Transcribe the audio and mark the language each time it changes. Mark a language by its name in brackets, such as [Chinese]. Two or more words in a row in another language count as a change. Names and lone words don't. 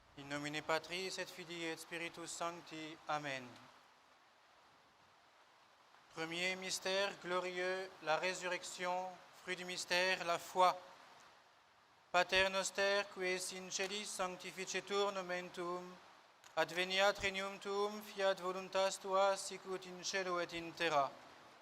[Latin] Nomine Patris et Filii et Spiritus Sancti. Amen. [French] Premier mystère glorieux, la résurrection, fruit du mystère, la foi. [Latin] Pater noster, qui es in celis, sanctificetur nomen tuum, adveniat regnum tuum, fiat voluntas tua, sicut in cielo et in terra.